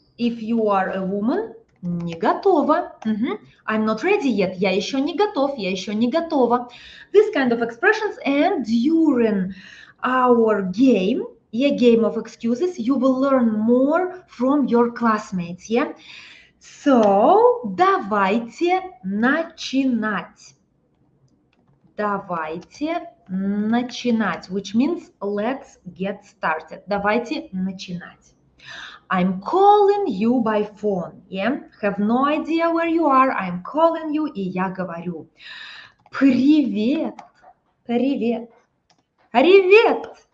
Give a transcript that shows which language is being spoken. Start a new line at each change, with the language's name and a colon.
English: If you are a woman,
Russian: не готова.
English: I'm not ready yet.
Russian: Я еще не готов. Я еще не готова.
English: This kind of expressions, and during our game, yeah, game of excuses, you will learn more from your classmates, yeah?
Russian: So, давайте начинать. Давайте начинать,
English: which means let's get started.
Russian: Давайте начинать.
English: I'm calling you by phone, yeah? Have no idea where you are. I'm calling you,
Russian: и я говорю. Привет, привет. Привет!